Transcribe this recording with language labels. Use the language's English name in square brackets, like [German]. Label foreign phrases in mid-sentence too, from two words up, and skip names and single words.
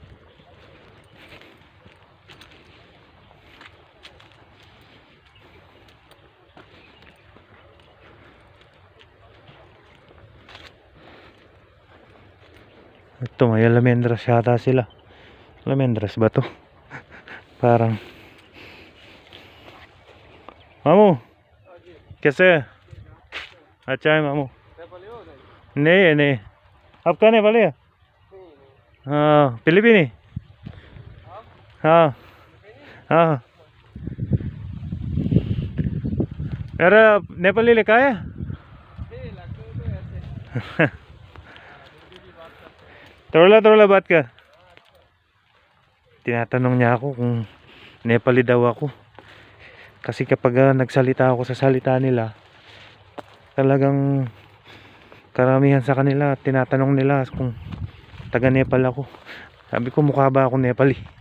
[Filipino] Ito, may almendras yata sila. Almendras ba to? Parang [Hindi] मामू कैसे है? अच्छा है मामू। नहीं है, नहीं। आपका नेपाली है? हाँ, फिलिपिनी। हाँ हाँ, मेरा नेपाली लिखा है। थोड़ा बात कर. [Filipino] Tinatanong niya ako kung Nepali daw ako. Kasi kapag nagsalita ako sa salita nila, talagang karamihan sa kanila tinatanong nila kung taga Nepal ako. Sabi ko, mukha ba ako Nepali?